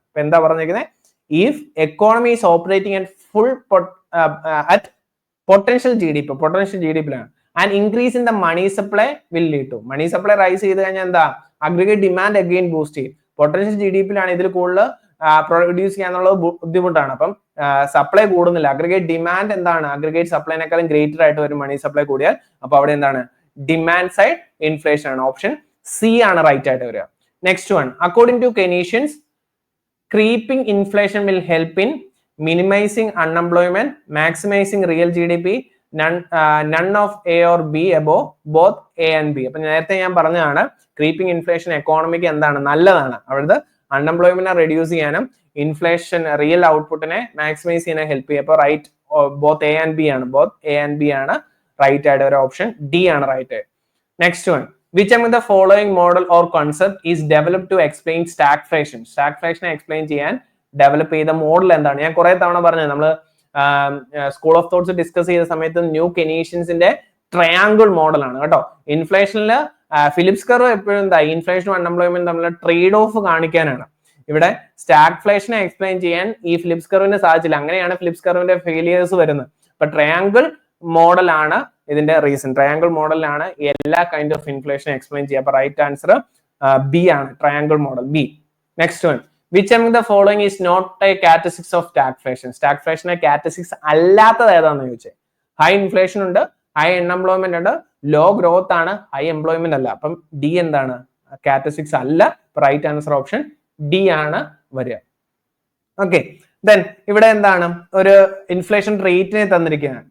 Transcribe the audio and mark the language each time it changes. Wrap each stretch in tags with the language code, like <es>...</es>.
<ml>ഇപ്പൊ എന്താ പറഞ്ഞിരിക്കുന്നത്,</ml> <en>if economy is operating at full at potential GDP ലാണ്, and increase in the money supply will lead to, money supply</en> <ml>rice ചെയ്ത് കഴിഞ്ഞാൽ എന്താ, അഗ്രിഗേറ്റ് ഡിമാൻഡ് അഗെയിൻ ബൂസ്റ്റ് ചെയ്യും. Potential GDP ലാണ് ഇതിൽ കൂടുതൽ പ്രൊഡ്യൂസ് ചെയ്യാന്നുള്ളത് ബുദ്ധിമുട്ടാണ്. അപ്പം സപ്ലൈ കൂടുന്നില്ല, അഗ്രിഗേറ്റ് ഡിമാൻഡ് എന്താണ്, അഗ്രിഗേറ്റ് സപ്ലൈനേക്കാളും ഗ്രേറ്റർ ആയിട്ട് വരും മണി സപ്ലൈ കൂടിയാൽ. അപ്പൊ അവിടെ എന്താണ്, ഡിമാൻഡ് സൈഡ് ഇൻഫ്ലേഷൻ ആണ്. ഓപ്ഷൻ സി ആണ് റൈറ്റ് ആയിട്ട് വരിക.</ml> <en>Next one, according to Keynesians, creeping inflation will help in minimizing unemployment, maximizing real GDP, none of A or B above, both A and B.</en> <ml>അപ്പൊ നേരത്തെ ഞാൻ പറഞ്ഞതാണ് creeping inflation economic എന്താണ്, നല്ലതാണ്. അവിടുത്തെ അൺഎംപ്ലോയ്മെന്റിനെ റെഡ്യൂസ് ചെയ്യാനും ഇൻഫ്ലേഷൻ റിയൽ ഔട്ട്പുട്ടിനെ maximise ചെയ്യാൻ ഹെൽപ്പ് ചെയ്യും. അപ്പോൾ right both A and B ആണ് റൈറ്റ് ആയിട്ട് ഒരു ഓപ്ഷൻ ഡി ആണ് right.</ml> <en>Next one, which among the following model or concept is developed to explain stagflation?</en> <ml>Stagflation explain ചെയ്യാൻ ഡെവലപ്പ് ചെയ്ത മോഡൽ എന്താണ്? ഞാൻ കുറെ തവണ പറഞ്ഞത് നമ്മൾ സ്കൂൾ ഓഫ് തോട്ട്സ് ഡിസ്കസ് ചെയ്ത സമയത്ത് ന്യൂ കെനീഷ്യൻസിന്റെ ട്രയാങ്കിൾ മോഡലാണ് കേട്ടോ. ഇൻഫ്ലേഷനിൽ ഫിലിപ്സ് കർവ് എപ്പോഴും എന്താ ഇൻഫ്ലേഷനും അൺഎംപ്ലോയ്മെന്റ് തമ്മിലുള്ള ട്രേഡ് ഓഫ് കാണിക്കാനാണ്. ഇവിടെ സ്റ്റാഗ്ഫ്ലേഷനെ എക്സ്പ്ലെയിൻ ചെയ്യാൻ ഈ ഫിലിപ്സ് കർവിന് സാധിച്ചില്ല. അങ്ങനെയാണ് ഫിലിപ്സ് കർവിന്റെ ഫെയിലിയേഴ്സ് വരുന്നത്. അപ്പൊ ട്രയാങ്കിൾ മോഡലാണ് ഇതിന്റെ റീസൺ. ട്രയാങ്കിൾ മോഡലാണ് എല്ലാ കൈൻഡ് ഓഫ് ഇൻഫ്ലേഷൻ എക്സ്പ്ലെയിൻ ചെയ്യുക. അപ്പൊ റൈറ്റ് ആൻസർ ബി ആണ്, triangle model B.</ml> <en>Next one, which among the following is not a characteristic of stagflation?</en> <ml>Stagflation characteristics അല്ലാത്തത് ഏതാണെന്ന് ചോദിച്ചത്. ഹൈ ഇൻഫ്ലേഷൻ ഉണ്ട്, ഹൈ അൺഎംപ്ലോയ്മെന്റ് ഉണ്ട്, ലോ ഗ്രോത്ത് ആണ്, ഹൈ എംപ്ലോയ്മെന്റ് അല്ല. അപ്പം ഡി എന്താണ്? characteristics അല്ല. റൈറ്റ് ആൻസർ ഓപ്ഷൻ ഡി ആണ് വരിക. ഓക്കെ, ദെൻ ഇവിടെ എന്താണ് ഒരു ഇൻഫ്ലേഷൻ റേറ്റിനെ തന്നിരിക്കുകയാണ്.</ml>